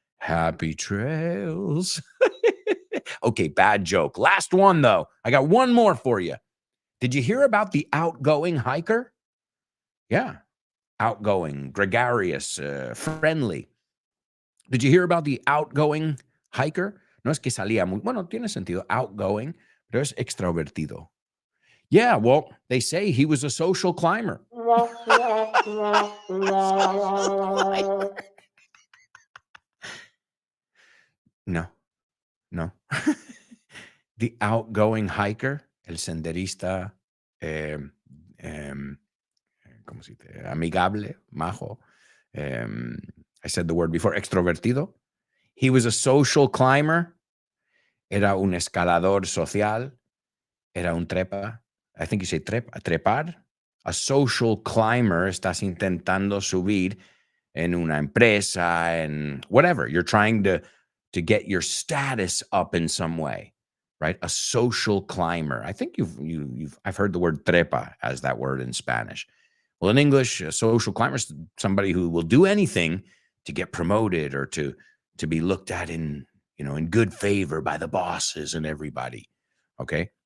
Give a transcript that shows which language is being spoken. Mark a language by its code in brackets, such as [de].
[en] Happy trails. Okay, bad joke. Last one, though. I got one more for you. Did you hear about the outgoing hiker? Yeah. Outgoing, gregarious, friendly. Did you hear about the outgoing hiker? [es] No es que salía muy, bueno, tiene sentido, outgoing, pero es extrovertido. [en] Yeah, well, they say he was a social climber. No. The outgoing hiker, [es] el senderista, ¿cómo se dice? Amigable, majo. [en] I said the word before, extrovertido. He was a social climber. [es] Era un escalador social. Era un trepa. [en] I think you say trepar. A social climber. [es] Estás intentando subir en una empresa, en whatever. [en] You're trying to get your status up in some way, right? A social climber. I think I've heard the word trepa as that word in Spanish. Well, in English, a social climber is somebody who will do anything to get promoted or to be looked at in good favor by the bosses and everybody. Okay.